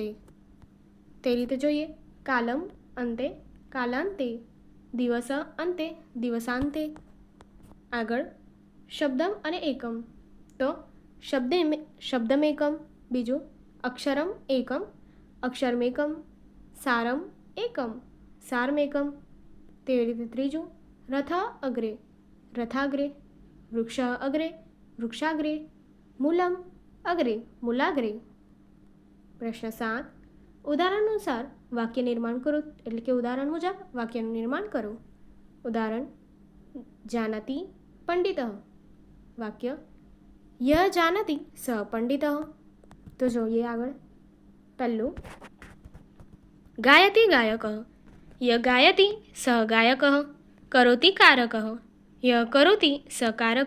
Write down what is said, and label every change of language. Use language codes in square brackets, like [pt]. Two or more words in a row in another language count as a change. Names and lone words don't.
[gu] તે રીતે જોઈએ। [sa] कालम अन्ते कालान्ते, दिवस अन्ते दिवसान्ते। [gu] આગળ શબ્દમ અને એકમ, તો શબ્દમેકમ, બીજું [sa] अक्षरम एकम अक्षरमेकम, सारम एकम सारमेकम। [gu] તેવી રીતે ત્રીજું, [sa] रथ अग्रे रथाग्रे, वृक्ष अग्रे वृक्षाग्रे, मूलम अग्रे मूलाग्रे। [hi] प्रश्न 7, उदाहरण अनुसार वाक्य निर्माण करो। [gu] એટલે કે ઉદાહરણ મુજબ વાક્યનું નિર્માણ કરો। [sa] उदाहरण, जानाति पण्डितः। वाक्य, य जानाति स पण्डितः। [gu] તો જોઈએ આગળ। [sa] પહેલું, गायति गायकः, य गायति स गायकः, करोति कारकः, य करोति स कारक.